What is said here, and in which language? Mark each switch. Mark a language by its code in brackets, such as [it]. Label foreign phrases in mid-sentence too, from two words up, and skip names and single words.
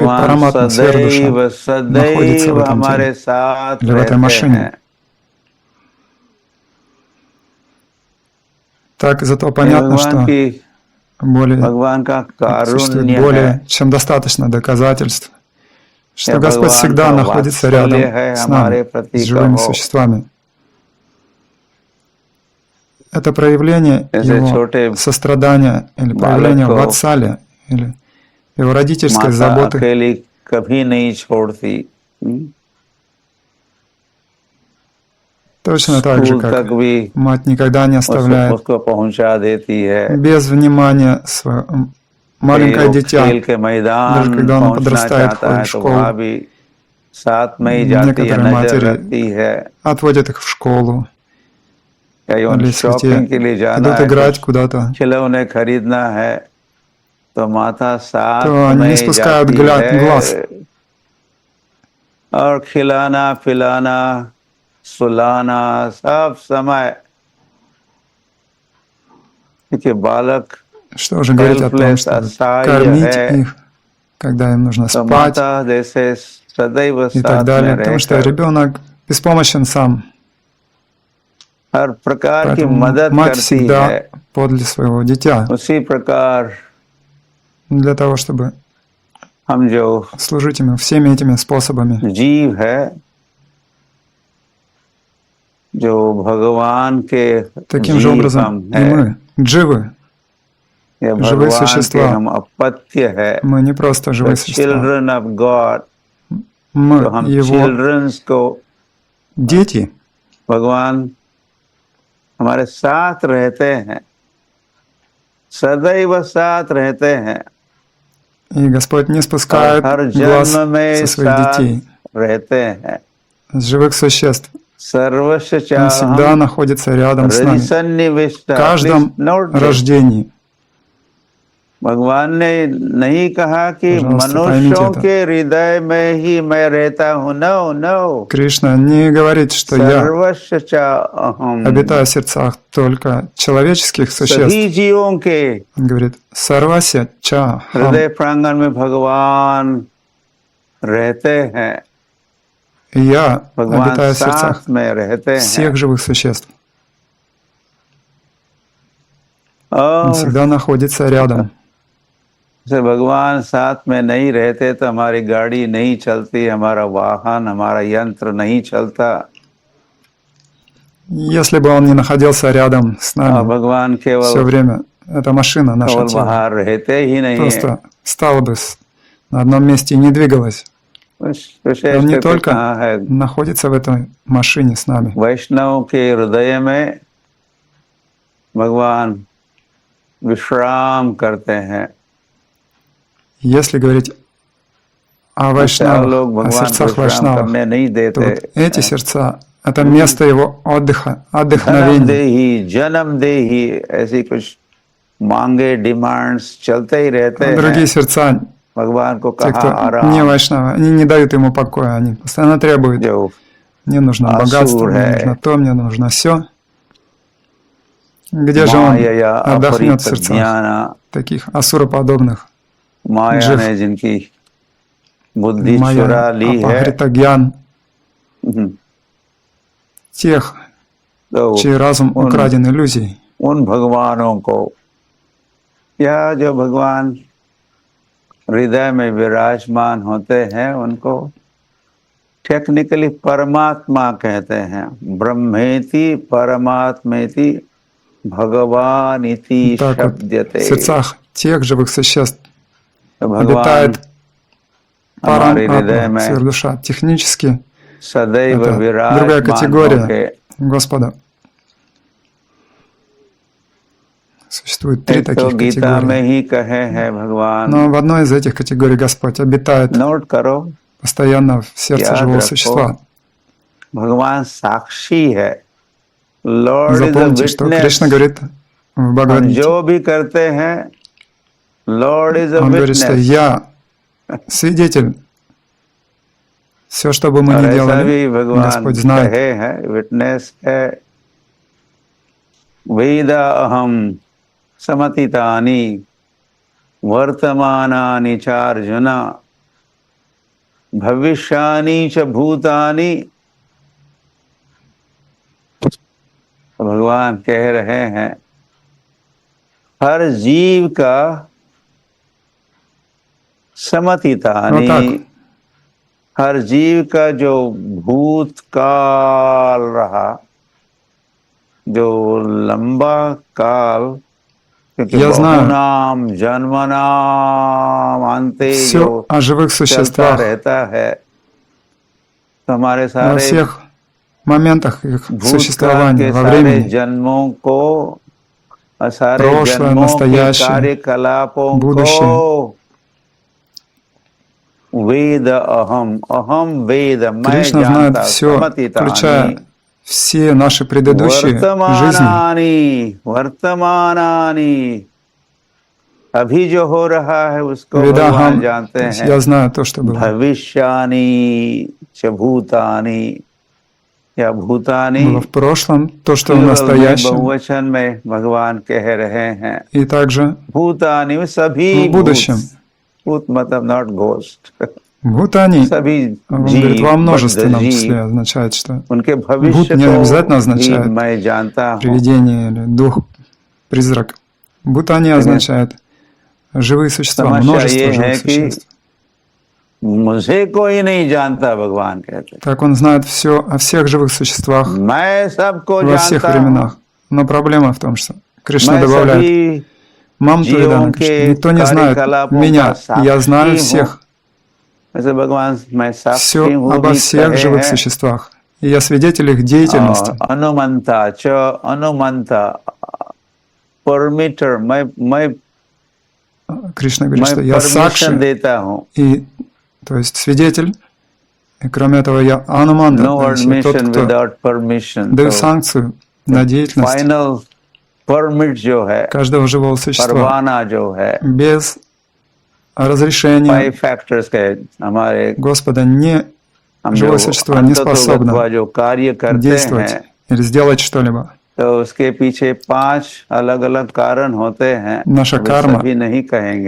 [hi] भगवान [ru] параматма, [hi] सदैव [ru] сверхдуша, находится в [hi] सदैव [ru] этом [hi] हमारे [ru] теле [hi] साथ [ru] или в этой [hi] रहते [ru] машине. [hi] हैं। [ru] Так зато [hi] ये [ru] понятно, [hi] भगवान [ru] что [hi] की [ru] более [hi] भगवान का [ru] существует [hi] कारुण्य है [ru] более чем достаточно доказательств, что [hi] या [ru] Господь [hi] भगवान [ru] всегда [hi] का [ru] находится [hi] वात्सल्य [ru] рядом [hi] है [ru] с [hi] हमारे [ru] нами, [hi] प्रति [ru] с живыми [hi] कहो। [ru] существами. Это проявление [hi] जैसे [ru] его [hi] छोटे [ru] сострадания или [hi] बालक [ru] проявление [hi] को [ru] ватсали или его родительской [hi] माता [ru] заботы. [hi] अकेली कभी नहीं छोड़ती। [ru] Точно так же, [hi] स्कूल [ru] как [hi] तक भी [ru] мать никогда не оставляет [hi] उसको पहुंचा देती है। [ru] без внимания свое маленькое [hi] वो [ru] дитя, [hi] खेल के मैदान [ru] даже когда оно [hi] पहुंचना [ru] подрастает, [hi] चाहता [ru] ходит [hi] है [ru] в [hi] तो वहां [ru] школу. [hi] भी साथ में ही जाती है, [ru] Некоторые [hi] नजर [ru] матери [hi] रखती है। [ru] отводят их в школу, [hi] या [ru] или если те [hi] शॉपिंग के लिए जाना [ru] идут [hi] है, [ru] играть [hi] कुछ [ru] куда-то, [hi] खिलौने खरीदना है तो माता साथ [ru] то они не [hi] में [ru] спускают [hi] जाती [ru] глаз. [hi] है और खिलाना पिलाना सुलाना सब समय। देखिए बालक [ru] Что же говорить о том, [hi] हेल्पलेस [ru] чтобы [hi] असहाय [ru] кормить [hi] है [ru] их, когда им нужно [hi] तो [ru] спать [hi] माता जैसे सदैव [ru] и так [hi] साथ में [ru] далее, потому что [hi] रहकर [ru] ребенок беспомощен сам, [hi] हर प्रकार की [ru] поэтому [hi] मदद [ru] мать [hi] करती [ru] всегда [hi] है। [ru] подле своего дитя, [hi] उसी प्रकार [ru] для того, чтобы [hi] हम जो [ru] служить ему всеми этими способами. [hi] जीव है, जो भगवान के [ru] Таким же [hi] जीव [ru] образом [hi] हम [ru] и [hi] है [ru] мы, дживы, [hi] या [ru] живые [hi] भगवान के [ru] существа. [hi] हम अपत्य है, [ru] Мы не просто живые существа, [en] children of God. तो [ru] мы [hi] हम [ru] его [hi] चिल्ड्रंस को [ru] дети. [hi] भगवान हमारे साथ रहते हैं, सदैव साथ रहते हैं [ru] И Господь не [hi] और [ru] спускает [hi] हर [ru] глаз [hi] जन्म में [ru] со своих [hi] साथ [ru] детей, [hi] रहते हैं। [ru] с живых существ. [sa] सर्वस्व [ru] Он всегда [sa] चाहम [ru] находится рядом с нами. [sa] हृदयसन्निविष्ट। [ru] В каждом рождении. [hi] भगवान ने नहीं कहा कि [ru] Пожалуйста, [hi] मनुष्यों [ru] поймите это. [hi] के हृदय में ही मैं रहता हूँ। [en] no no, [ru] Кришна не говорит, что я [sa] सर्वस्व चाहम [ru] обитаю в сердцах только человеческих существ. [hi] सभी जीवों के [ru] Он говорит, [sa] सर्वस्य च अहम्. [hi] हृदय प्रांगण में भगवान रहते हैं। [ru] И я [hi] भगवान [ru] обитаю в сердцах [hi] साथ में रहते हैं [ru] всех живых существ. Он [hi] और [ru] всегда находится рядом. [hi] जैसे भगवान साथ में नहीं रहते तो हमारी गाड़ी नहीं चलती, हमारा वाहन, हमारा यंत्र नहीं चलता। [ru] Если бы он не находился рядом с [hi] और [ru] нами [hi] भगवान [ru] все [hi] केवल [ru] время, эта машина, наше [hi] केवल [ru] тело, [hi] बाहर रहते ही नहीं है। [ru] просто стала бы на одном месте и не двигалась. [hi] विशेष [ru] Он не [hi] करके [ru] только [hi] कहा है [ru] находится в этой машине с нами. [hi] वैष्णव के हृदय में भगवान विश्राम करते हैं। [ru] Если говорить о [hi] चार [ru] вайшнавах, [hi] लोग [ru] о [hi] भगवान को [ru] сердцах [hi] विश्राम [ru] вайшнавах, [hi] करने नहीं [ru] то [hi] देते। [ru] вот эти сердца — это место его отдыха, [hi] धनम [ru] отдохновения. [hi] दे ही, जन्म दे ही, ऐसी कुछ मांगे डिमांड्स चलते ही रहते [ru] А [hi] हैं। [ru] другие сердца, [hi] भगवान को [ru] те, [hi] कहा [ru] кто не [hi] आराम, [ru] вайшнавы, они не дают ему покоя, они постоянно требуют [hi] जो [ru] Мне нужно богатство, Асур мне [hi] है, [ru] нужно то, мне нужно все. Где же он [hi] माया [ru] отдохнет в [hi] अपरित [ru] сердцах [hi] ज्ञान, [ru] таких асуроподобных [hi] माया [ru] джив? [hi] ने जिनकी बुद्धि [ru] Майя [hi] चुरा ली है, [ru] Апахритагьян, тех, [hi] तो [ru] чей разум украден иллюзией. [hi] उन भगवानों को, या जो भगवान हृदय में विराजमान होते हैं, उनको टेक्निकली परमात्मा कहते हैं। [sa] ब्रह्मेति परमात्मेति भगवान इति [ru] Так вот, в [sa] शब्दते। [ru] сердцах тех живых существ [hi] तो भगवान [ru] обитает [hi] हमारे हृदय [ru] Парам-Атма, [hi] में [ru] сверхдуша. Технически [hi] सदैव [ru] это другая [hi] विराजमान [ru] категория [hi] होके, [ru] Господа. Существует три [hi] एक तो [ru] таких [hi] गीता में [ru] категории. [hi] ही कहे हैं भगवान, [ru] Но в одной из этих категорий Господь обитает [hi] नोट करो, [ru] постоянно в сердце [hi] याद [ru] живого [hi] रखो, [ru] существа. [hi] भगवान साक्षी है, [en] Lord is a [ru] Запомните, что Кришна [en] विटनेस। [ru] говорит в [hi] हम [ru] Бхагавад-гите. [hi] जो भी करते हैं, [en] Lord is a [ru] Он говорит, что [en] विटनेस। [ru] я свидетель. Все, что бы мы [hi] और [ru] ни [hi] ऐसा [ru] делали, [hi] भी भगवान [ru] Господь знает. [hi] कहे हैं, विटनेस है, [sa] वेद अहम समतितानि वर्तमानानि च अर्जुन भविष्यानि च भूतानि। [hi] भगवान कह रहे हैं हर जीव का समतितानि, हर जीव का जो भूतकाल रहा, जो लंबा काल, क्योंकि [ru] Я знаю [sa] बहुनाम जन्मनाम अंते जो [ru] все о живых [hi] चलता [ru] существах [hi] रहता है, तो हमारे [ru] во [hi] सारे [ru] всех моментах их [hi] भूतकाल [ru] существования, [hi] के [ru] во [hi] सारे [ru] времени, [hi] जन्मों को और सारे [ru] прошлое, [hi] जन्मों के [ru] настоящее, [hi] कार्यकलापों [ru] будущее. [hi] को [sa] वेद अहम, अहम वेद, [hi] मैं [ru] Кришна знает [hi] जानता, [ru] все, [sa] समतितानि [ru] включая все наши предыдущие жизни. [sa] वर्तमानानि, [hi] अभी जो हो रहा है उसको [ru] Веда [hi] भगवान [ru] Хам, [hi] जानते [ru] то есть [hi] हैं। [ru] я знаю то, что было. [sa] भविष्यानि च भूतानि, या भूतानि [ru] Было в прошлом, то, что в [hi] केवल में [ru] настоящем, [hi] बहुवचन में भगवान कह रहे हैं। [ru] и также [hi] भूतानि में सभी [ru] в будущем. [hi] भूत मतलब [en] not ghost, [ru] В Бхутане, [hi] सभी [ru] он говорит, во [hi] जीव, [ru] множественном [hi] बद्ध [ru] числе [hi] जीव, [ru] означает, что [hi] उनके [ru] Бхут [hi] भविष्य [ru] не обязательно [hi] को भी [ru] означает [hi] मैं जानता हूँ। [ru] привидение или дух, призрак. Бхутане означает живые существа, [hi] समस्या [ru] множество [hi] ये है [ru] живых [hi] कि [ru] существ. [hi] मुझे कोई नहीं जानता, भगवान कहते, [ru] Так он знает все о всех живых существах [hi] मैं सबको [ru] во всех [hi] जानता हूँ, [ru] временах. Но проблема в том, что Кришна [hi] मैं [ru] добавляет, [hi] सभी [ru] Мам [hi] जीवों [ru] Туридана, [hi] के [ru] никто не знает [hi] कार्यकलापों [ru] меня, [hi] का [ru] я знаю [hi] साक्षी हूँ। [ru] всех, [hi] ऐसे भगवान मैं [ru] все [hi] साक्षी हूँ [ru] обо [hi] भी [ru] всех [hi] कहे [ru] живых [hi] हैं। [ru] существах. И я свидетель их деятельности. [sa] अनुमंता च अनुमंता, परमिटर, [hi] मैं [ru] Кришна говорит, что я [hi] परमिशन [ru] сакши, [hi] देता हूँ। [ru] и, то есть свидетель, и кроме этого я ануманда, [en] No [ru] то есть я тот, [en] admission [ru] кто [en] without permission. [ru] даю [hi] तो [ru] санкцию на деятельность [en] final permit [hi] जो है, [ru] каждого живого существа [hi] परवाना जो है, [ru] без разрешения [hi] 5 फैक्टर्स के हमारे, [ru] Господа не [hi] हम [ru] живое [hi] जो [ru] существо не способно [hi] अंततोगत्वा जो कार्य करते [ru] действовать [hi] हैं, [ru] или сделать что-либо. [hi] तो उसके पीछे 5 अलग अलग कारण होते हैं। [ru] Наша [hi] अभी [ru] карма [hi] सभी नहीं कहेंगे।